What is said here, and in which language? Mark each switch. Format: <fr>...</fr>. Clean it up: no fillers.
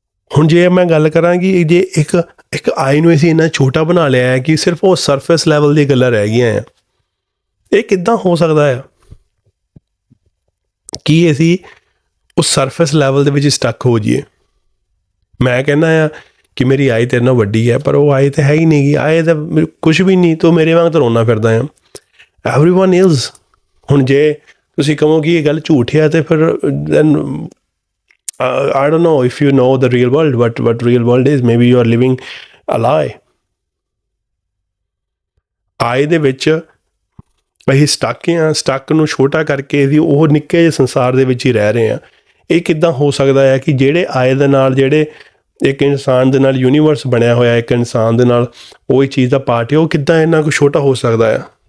<pa>ਹੁਣ ਜੇ ਮੈਂ ਗੱਲ ਕਰਾਂ ਕਿ ਜੇ ਇੱਕ ਆਈ ਨੂੰ ਅਸੀਂ ਇੰਨਾ ਛੋਟਾ ਬਣਾ ਲਿਆ ਹੈ ਕਿ ਸਿਰਫ ਉਹ ਸਰਫੇਸ ਲੈਵਲ ਦੀਆਂ ਗੱਲਾਂ ਰਹਿ ਗਈਆਂ ਆ, ਇਹ ਕਿੱਦਾਂ ਹੋ ਸਕਦਾ ਆ? ਕੀ ਅਸੀਂ ਉਸ ਸਰਫੇਸ ਲੈਵਲ ਦੇ ਵਿੱਚ ਸਟੱਕ ਹੋ ਜਾਈਏ? ਮੈਂ ਕਹਿੰਦਾ ਆ ਕਿ ਮੇਰੀ ਆਈ ਤੇਰੇ ਨਾਲ ਵੱਡੀ ਹੈ, ਪਰ ਉਹ ਆਈ ਤਾਂ ਹੈ ਹੀ ਨਹੀਂ ਗੀ। ਆਏ ਤਾਂ ਕੁਛ ਵੀ ਨਹੀਂ, ਤੂੰ ਮੇਰੇ ਵਾਂਗ ਤਾਂ ਰੋਣਾ ਫਿਰਦਾ ਆ।</pa> <en>Everyone is.</en> <pa>ਹੁਣ ਜੇ ਤੁਸੀਂ ਕਹੋ ਕਿ ਇਹ ਗੱਲ ਝੂਠ ਹੈ, ਅਤੇ ਫਿਰ</pa> <en>Then I don't know if you know the real world, what real world is. Maybe you are living a lie.</en> <pa>ਆਏ ਦੇ ਵਿੱਚ ਅਸੀਂ ਸਟੱਕ ਨੂੰ ਛੋਟਾ ਕਰਕੇ ਅਸੀਂ ਉਹ ਨਿੱਕੇ ਜਿਹੇ ਸੰਸਾਰ ਦੇ ਵਿੱਚ ਹੀ ਰਹਿ ਰਹੇ ਹਾਂ। ਇਹ ਕਿੱਦਾਂ ਹੋ ਸਕਦਾ ਹੈ ਕਿ ਜਿਹੜੇ ਆਏ ਦੇ ਨਾਲ, ਜਿਹੜੇ ਇੱਕ ਇਨਸਾਨ ਦੇ ਨਾਲ ਯੂਨੀਵਰਸ ਬਣਿਆ ਹੋਇਆ, ਇੱਕ ਇਨਸਾਨ ਦੇ ਨਾਲ ਉਹ ਹੀ ਚੀਜ਼ ਦਾ ਪਾਰਟ ਹੈ, ਉਹ ਕਿੱਦਾਂ ਇੰਨਾ ਕੁ ਛੋਟਾ ਹੋ ਸਕਦਾ ਆ?</pa>